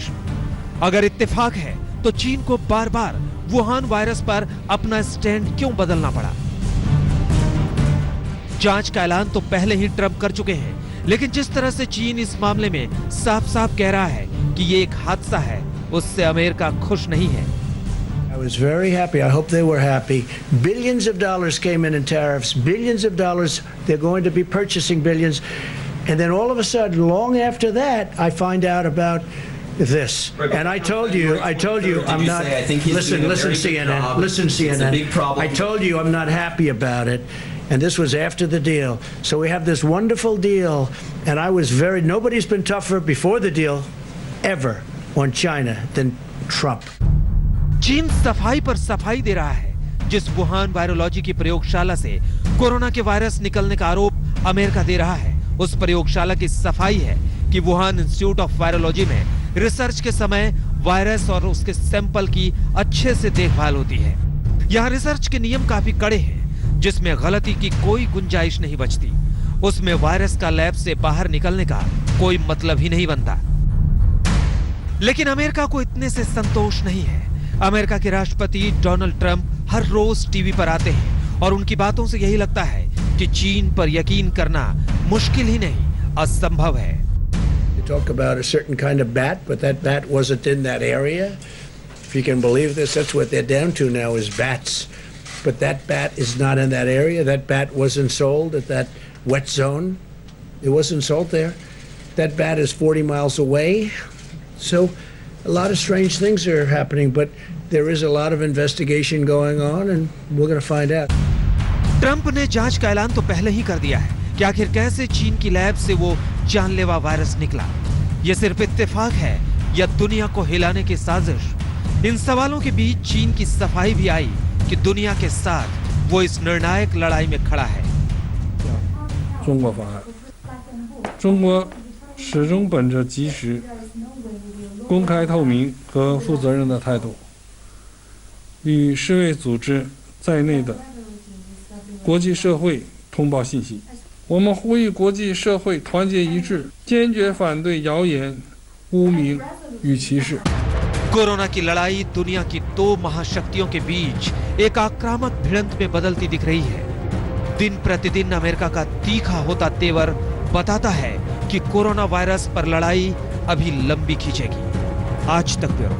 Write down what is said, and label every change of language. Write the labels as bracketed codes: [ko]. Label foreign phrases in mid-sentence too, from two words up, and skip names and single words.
[hi] अगर इत्तेफाक है तो चीन को बार बार वुहान वायरस पर अपना स्टैंड क्यों बदलना पड़ा? जांच का ऐलान तो पहले ही ट्रंप कर चुके हैं, लेकिन जिस तरह से चीन इस मामले में साफ साफ कह रहा है कि ये एक हादसा है, उससे अमेरिका खुश नहीं है। [en] I was very happy. I hope they were happy. Billions of dollars came in tariffs. Billions of dollars. They're going to be purchasing billions. And then all of a sudden, long after that, I find out about this. And I told you, I'm not. Listen, CNN. I told you I'm not happy about it. And this was after the deal. So we have this wonderful deal. And I was nobody's been tougher before the deal ever on China than Trump. [hi] चीन सफाई पर सफाई दे रहा है। जिस वुहान वायरोलॉजी की प्रयोगशाला से कोरोना के वायरस निकलने का आरोप अमेरिका दे रहा है, उस प्रयोगशाला की सफाई है कि वुहान इंस्टीट्यूट ऑफ वायरोलॉजी में रिसर्च के समय वायरस और उसके सैंपल की अच्छे से देखभाल होती है। यहाँ रिसर्च के नियम काफी कड़े हैं, जिसमें गलती की कोई गुंजाइश नहीं बचती। उसमें वायरस का लैब से बाहर निकलने का कोई मतलब ही नहीं बनता। लेकिन अमेरिका को इतने से संतोष नहीं है। अमेरिका के राष्ट्रपति डोनाल्ड ट्रंप हर रोज टीवी पर आते हैं और उनकी बातों से यही लगता है कि चीन पर यकीन करना मुश्किल ही नहीं, असंभव है। [en] You talk about a certain kind of bat, but that bat wasn't in that area. If you can believe this, that's what they're down to now is bats. But that bat is not in that area. That bat wasn't sold at that wet zone. It wasn't sold there. That bat is 40 miles away. So a lot of strange things are happening, but there is a lot of investigation going on and we're going to find out. [hi] ट्रंप ने जांच का ऐलान तो पहले ही कर दिया है कि आखिर कैसे चीन की लैब से वो जानलेवा वायरस निकला। ये सिर्फ इत्तेफाक है या दुनिया को हिलाने की साजिश? इन सवालों के बीच चीन की सफाई भी आई कि दुनिया के साथ वो इस निर्णायक लड़ाई में खड़ा है। [zh] 中国方案，中国始终本着及时、公开透明和负责任的态度，与世卫组织在内的国际社会通报信息。我们呼吁国际社会团结一致，坚决反对谣言、污名与歧视。 [hi] कोरोना की लड़ाई दुनिया की दो महाशक्तियों के बीच एक आक्रामक भिड़ंत में बदलती दिख रही है। दिन प्रतिदिन अमेरिका का तीखा होता तेवर बताता है कि कोरोना वायरस पर लड़ाई अभी लंबी खींचेगी। आज तक ब्यूरो।